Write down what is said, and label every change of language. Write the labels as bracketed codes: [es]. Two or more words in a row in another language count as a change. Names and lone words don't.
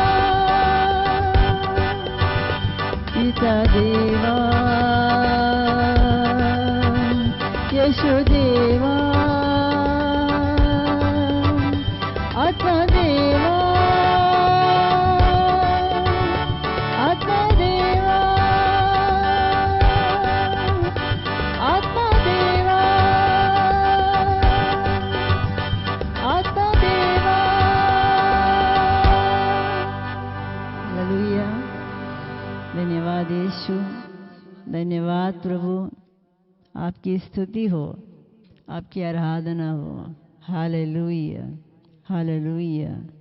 [hi] पिता देवा, यीशु देवा, आत्मा देवा, आत्मा देवा, आत्मा देवा, आत्मा देवा। हालेलुया। धन्यवाद यीशु, धन्यवाद प्रभु। आपकी स्तुति हो, आपकी आराधना हो। हालेलुया, हालेलुया।